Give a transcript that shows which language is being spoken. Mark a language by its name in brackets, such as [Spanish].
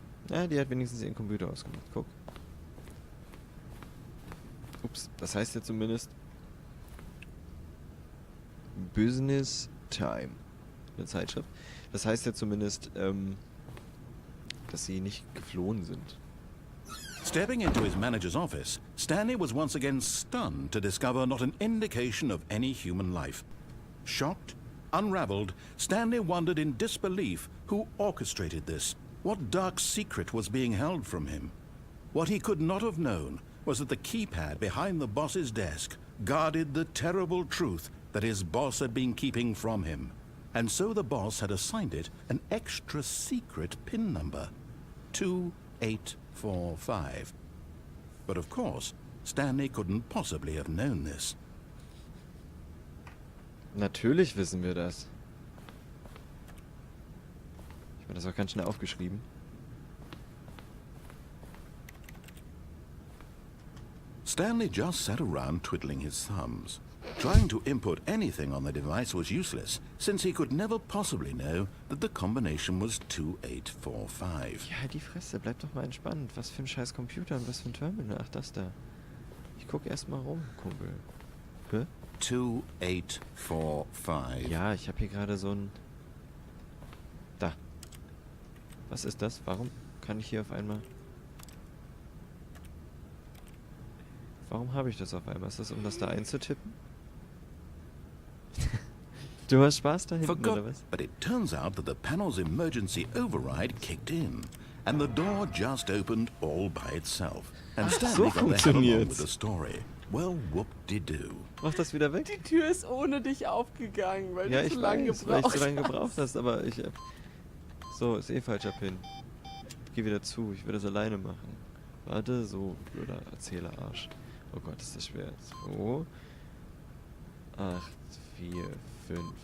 [German] Ja, die hat wenigstens ihren Computer ausgemacht. Guck. Ups, das heißt ja zumindest, Business Time. Eine Zeitschrift. Das heißt ja zumindest, dass sie nicht geflohen sind. [English] Stepping into his manager's office, Stanley was once again stunned to discover not an indication of any human life. Shocked, unraveled, Stanley wondered in disbelief who orchestrated this. What dark secret was being held from him? What he could not have known was that the keypad behind the boss's desk guarded the terrible truth that his boss had been keeping from him. And so the boss had assigned it an extra secret PIN number. 2845. But of course, Stanley couldn't possibly have known this. [German] Natürlich wissen wir das. Ich habe das auch ganz schnell aufgeschrieben. [English] Stanley just sat around twiddling his thumbs. Trying to input anything on the device was useless, since he could never possibly know that the combination was 2845. [German] Ja, die Fresse, bleib doch mal entspannt. Was für ein scheiß Computer und was für ein Terminal. Ach, das da. Ich guck erst mal rum, Kumpel. Hä? 2845. Ja, ich habe hier gerade so ein... Da. Was ist das? Warum kann ich hier auf einmal... Warum habe ich das auf einmal? Ist das, um das da einzutippen? Du hast Spaß da hinten, oder was? [English] But it turns out that the panel's emergency override kicked in, and the door just opened all by itself. And Stanley got the hell along with the story. Well, whoop-de-doo. [German] Mach das wieder weg? Die Tür ist ohne dich aufgegangen, weil Ja, du ich so lange weiß, weil ich gebraucht so lange gebraucht hast, aber ich... So, ist eh falscher Pin. Geh wieder zu, ich will das alleine machen. Warte, so, blöder Erzählerarsch. Oh Gott, ist das schwer. 2, 8, 4, 5.